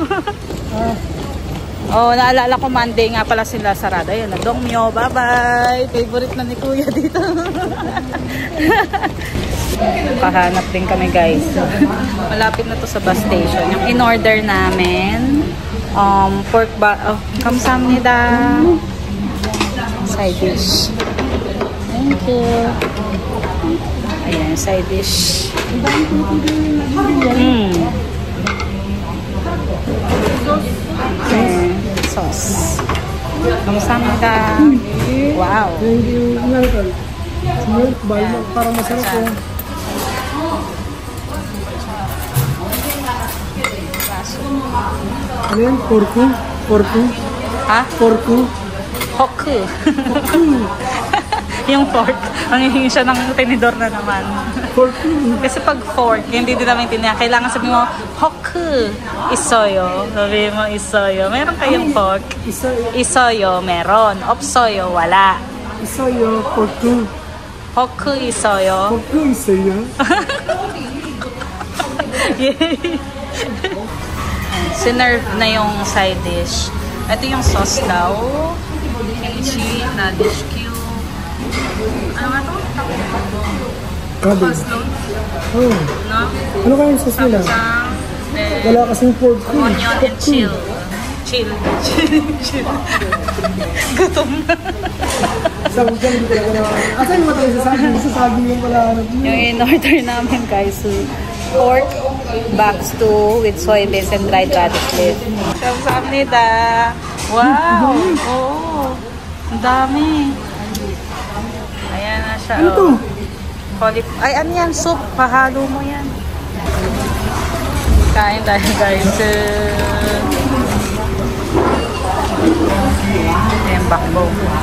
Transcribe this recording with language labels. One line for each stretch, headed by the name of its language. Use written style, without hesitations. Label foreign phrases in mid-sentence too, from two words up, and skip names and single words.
Filipino: Oh, naalala ko Monday nga pala sila sarado. Ayun na, Dongmyo. Bye-bye. Favorite na ni Kuya dito. Pahanap din kami guys. Malapit na to sa
English: bus station.
Filipino: Yung in-order namin, pork kamsamnida.
English: Side dish. Thank you.
Filipino: Ayan,
English: side dish.
Filipino: Ayan, sauce. Kamsamnida. Wow.
English: Thank you.
Filipino: Milk ba? Para masarap po. Ano yan? Porku? Porku? Ha? Porku? Hoku. Yung fork, manghihingi siya ng tinidor na naman. Porku. Kasi pag fork, hindi din namin tiniya. Kailangan sabihin mo, hoku. Isoyo. Sabihin mo, isoyo. Meron kayong fork? Isoyo, meron. Opsoyo, wala.
Korean: 있어요, 포크. 포크, 있어요. 포크, 있어요.
Filipino: Yay! Sinerve na yung side dish. Ito yung sauce daw. Kimchi,
English: radish cube.
Filipino: Ano nga ito? Cabbage. Oh. No? Ano kayong sauce nila? Wala kasing pork.
English: Onion and chill. Chill.
Filipino: Gutom na. Sabi dyan, hindi talaga na. Asa yung matay sa saging? Sa saging yung pala. Yung in-order namin guys,
English: pork back stew with soybeans and dried radish leaf.
Filipino: Kamsamnida. Wow! Oo. Ang dami. Ayan na siya. Ano to? Ay, ano yan? Soup. Pahalo mo yan. Kain tayo guys. Ayan, backbone.